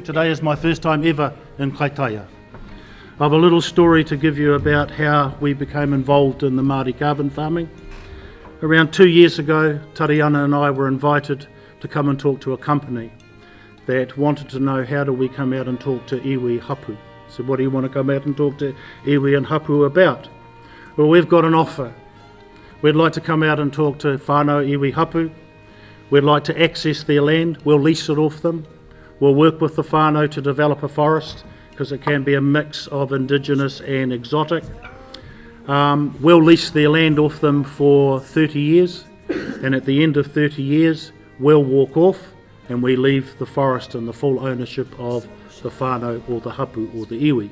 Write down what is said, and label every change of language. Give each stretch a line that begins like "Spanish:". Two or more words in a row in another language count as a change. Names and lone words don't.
English: Today is my first time ever in Kaitaia. I have a little story to give you about how we became involved in the Māori carbon farming. Around 2 years ago, Tariana and I were invited to come and talk to a company that wanted to know how do we come out and talk to
Māori: iwi hapu.
English: So what do you want to come out and talk to iwi and hapu about? Well, we've got an offer. We'd like to come out and talk to
Māori: whānau iwi hapu.
English: We'd like to access their land. We'll lease it off them. We'll work with the whānau to develop a forest because it can be a mix of indigenous and exotic. We'll lease their land off them for 30 years, and at the end of 30 years we'll walk off and we leave the forest in the full ownership of the whānau or the hapu or the iwi.